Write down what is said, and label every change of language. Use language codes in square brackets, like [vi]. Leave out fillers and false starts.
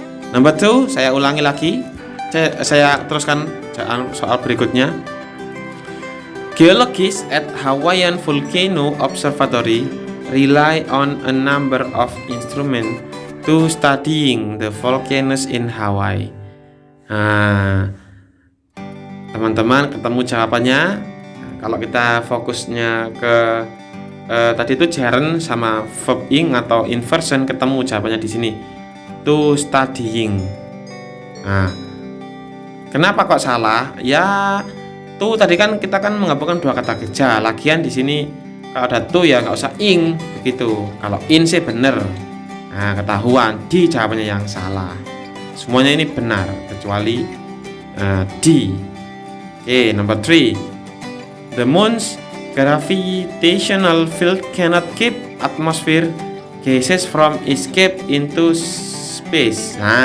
[id] Number 2, saya ulangi lagi. Saya teruskan soal berikutnya. [en] Geologists at Hawaiian Volcano Observatory rely on a number of instruments to studying the volcanoes in Hawaii. [id] Teman-teman ketemu jawabannya. Kalau kita fokusnya ke tadi itu Jaren sama verb ing atau inversion, ketemu jawabannya di sini. [en] To studying. [id] Kenapa kok salah? Ya, to tadi kan kita kan menggabungkan dua kata kerja. Lagian di sini kalau ada to ya nggak usah ing begitu. Kalau in sih bener. Ketahuan di jawabannya yang salah. Semuanya ini benar kecuali D. [en] Oke, number 3. The moon's gravitational field cannot keep atmosphere gases from escape into space.